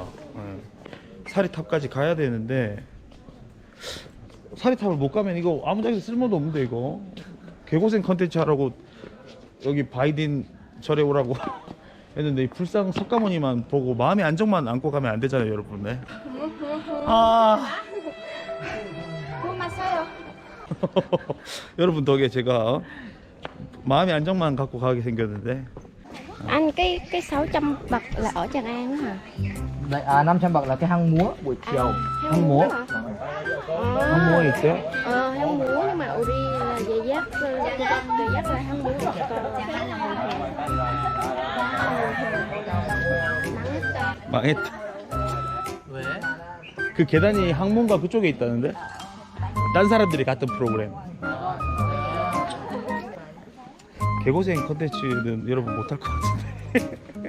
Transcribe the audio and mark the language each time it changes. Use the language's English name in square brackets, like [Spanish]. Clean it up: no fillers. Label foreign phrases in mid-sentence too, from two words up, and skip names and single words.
[Korean] 사리탑까지 가야 되는데 사리탑을 못 가면 이거 아무짝에도 쓸모도 없는데, 이거 개고생 컨텐츠 하라고 여기 바이딘 절에 오라고 했는데, 이 불상 석가모니만 보고 마음의 안정만 안고 가면 안 되잖아요, 여러분. 네. 아, 여러분 덕에 제가 마음의 안정만 갖고 가게 생겼는데. [Vietnamese] Anh cái 600 bậc là ở Tràng An hả? Đấy, 500 bậc là cái hang múa buổi chiều. hang múa hả? hang múa 있어요? hang múa nhưng mà [Korean] 우리 예약 [Vietnamese] là hang múa. [Korean] 망했다. 왜? 그 계단이 항문과 그쪽에 있다는데? 딴 사람들이 갔던 프로그램. 개고생 컨텐츠는 여러분 못할 것 같은데.